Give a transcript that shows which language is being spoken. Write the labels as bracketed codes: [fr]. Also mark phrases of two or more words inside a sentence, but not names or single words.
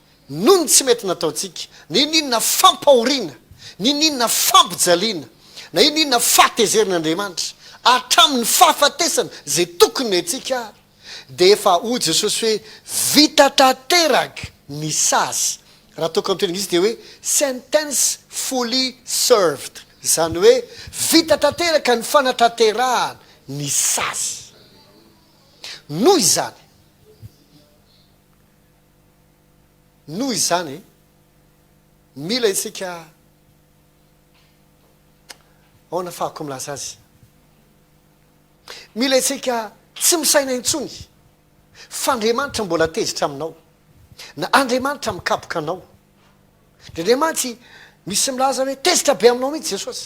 [mg] noho ny tsy mety nataontsika na ininona fampahoriana na ininona fampijaliana na ininona fahatezerin'andriamanitra atramin'ny fahafatesana zay tokony atsika dia efa ho jesosy hoe vita tanteraka ny sazy raha toko am'tenina izy dia hoe [en] sentence fully served [mg] zany hoe vita tanteraka ny fanatanterahana ny sazy noho izany mila isika aona fahako milaza azy mila isika tsy misaina intsony fa andriamanitra mbola tezitra aminao na andriamanitra mikapoka anao de andriamanitra misy milaza hoe tezitra be aminao mihitsy jesosy